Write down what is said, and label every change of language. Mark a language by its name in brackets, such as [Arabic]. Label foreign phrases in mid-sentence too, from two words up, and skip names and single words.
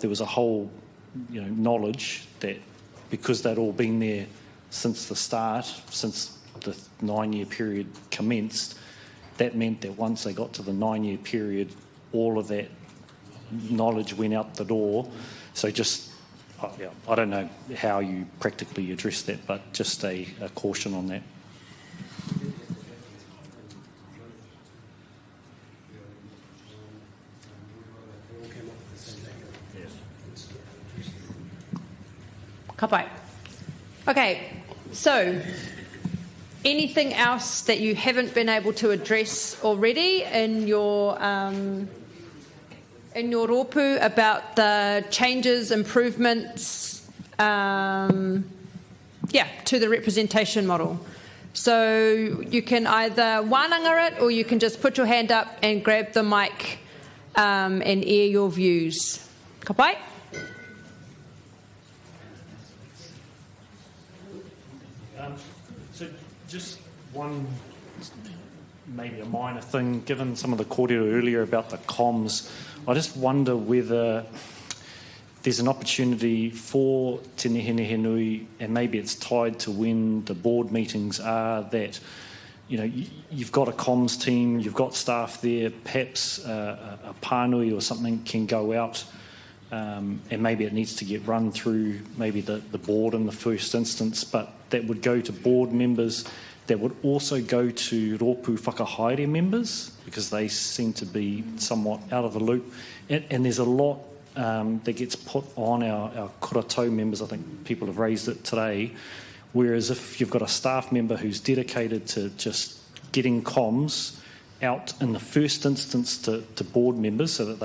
[English] There was a whole, knowledge that because they'd all been there since the start, since the 9-year period commenced, that meant that once they got to the 9-year period, all of that knowledge went out the door. So just, I don't know how you practically address that, but just a caution on that. [Māori] Ka pai. [English] Okay, so anything else that you haven't been able to address already in your rōpū about the changes, improvements, to the representation model? So you can either wānanga it, or you can just put your hand up and grab the mic and air your views. [Māori] Ka pai? [English] So just one maybe a minor thing, given some of the kōrero earlier about the comms, I just wonder whether there's an opportunity for Te Nehenehe Nui, and maybe it's tied to when the board meetings are, that you've got a comms team, you've got staff there, perhaps a pānui or something can go out, and maybe it needs to get run through maybe the board in the first instance, but that would go to board members, that would also go to [Māori] rōpū whakahaere [English] members, because they seem to be somewhat out of the loop. And there's a lot that gets put on our kura members. I think people have raised it today. Whereas if you've got a staff member who's dedicated to just getting comms out in the first instance to board members so that